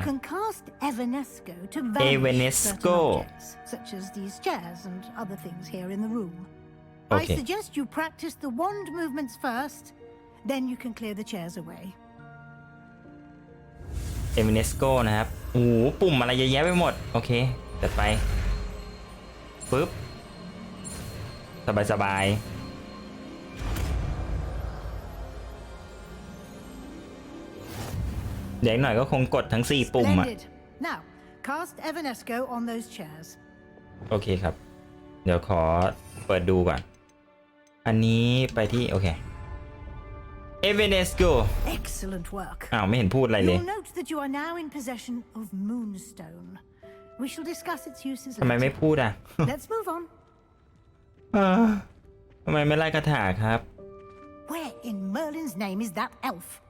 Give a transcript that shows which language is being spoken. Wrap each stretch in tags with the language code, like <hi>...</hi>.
<en>You can cast Evanesco to vanish Evanesco. certain objects, such as these chairs and other things here in the room. I Okay. suggest you practice the wand movements first, then you can clear the chairs away.</en> <th>เอมิเนสโกนะครับโอ้โหปุ่มอะไรเยอะแยะไปหมดโอเคจัดไปปึ๊บสบายเดี๋ยวหน่อยก็คงกดทั้ง4ปุ่มอ่ะ</th> <en>Splendid. Now, cast Evanesco on those chairs.</en> <th>โอเคครับเดี๋ยวขอเปิดดูก่อนอันนี้ไปที่โอเคเอเวเนสโก</th> <en>Excellent work.</en> <th>อ้าวไม่เห็นพูดอะไรเลย</th> <en>You'll note that you are now in possession of Moonstone. We shall discuss its uses</en> <th>ทำไมไม่</th> <en>later.</en> <th>พูดอ่ะ</th> <en>Let's move on.</en> <th>ทำไมไม่ไล่คาถาครับ</th> <en>Where in Merlin's name is that elf?</en>